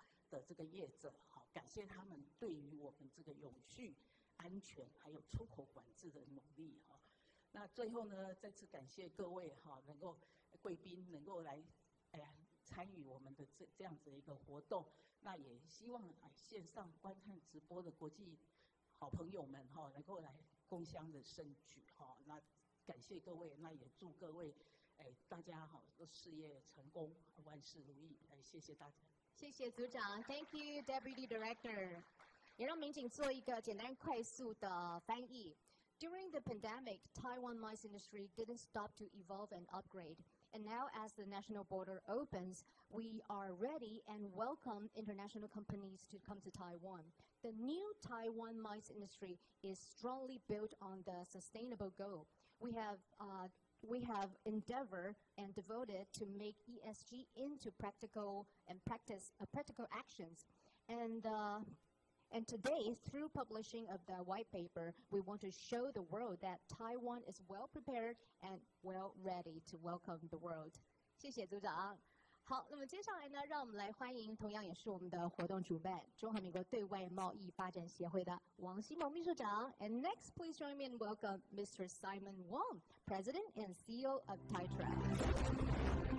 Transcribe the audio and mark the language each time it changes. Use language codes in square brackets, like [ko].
[zh] 的这个业者感谢他们对于我们这个永续安全还有出口管制的努力那最后呢，再次感谢各位能够贵宾能够来参与我们的这样子的一个活动。那也希望线上观看直播的国际好朋友们能够来共襄的盛举那感谢各位，那也祝各位大家事业成功，万事如意。谢谢大家。谢谢组长 ， [en] Thank you, Deputy Director。 [zh] 也让民警做一个简单快速的翻译。 [en] During the pandemic, Taiwan MICE industry didn't stop to evolve and upgrade. And now as the national border opens, we are ready and welcome international companies to come to Taiwan. The new Taiwan MICE industry is strongly built on the sustainable goal. We have endeavored and devoted to make ESG into practical actions. And today, through publishing of the white paper, we want to show the world that Taiwan is well prepared and well ready to welcome the world. [zh] 谢谢组长。好，那么接下来呢，让我们来欢迎同样也是我们的活动主办中华民国对外贸易发展协会的王希蒙秘书长。 [en] And next, please join me and welcome Mr. Simon Wong, President and CEO of TITA.